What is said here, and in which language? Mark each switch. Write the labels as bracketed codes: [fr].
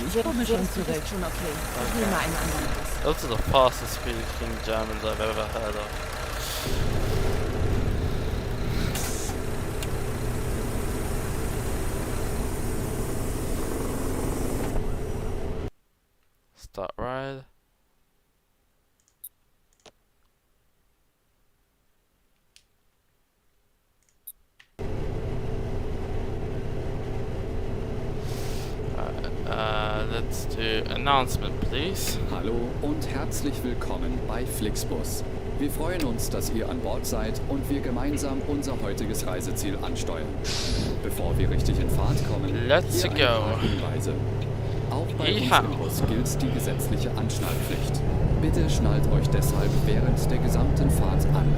[de] Ich komme schon zurecht. Schon okay. Ich nehme einen anderen Bus. [en] Those are the fastest speaking Germans I've ever heard of. Start ride. Let's do announcement, please. [de] Hallo und herzlich willkommen bei Flixbus. Wir freuen uns, dass ihr an Bord seid und wir gemeinsam unser heutiges Reiseziel ansteuern. Bevor wir richtig in Fahrt kommen, [en] Let's [de] hier ein [en] go. [de] paar Hinweise. Auch bei uns Yeehaw. im Bus gilt die gesetzliche Anschnallpflicht. Bitte schnallt euch deshalb während der gesamten Fahrt an.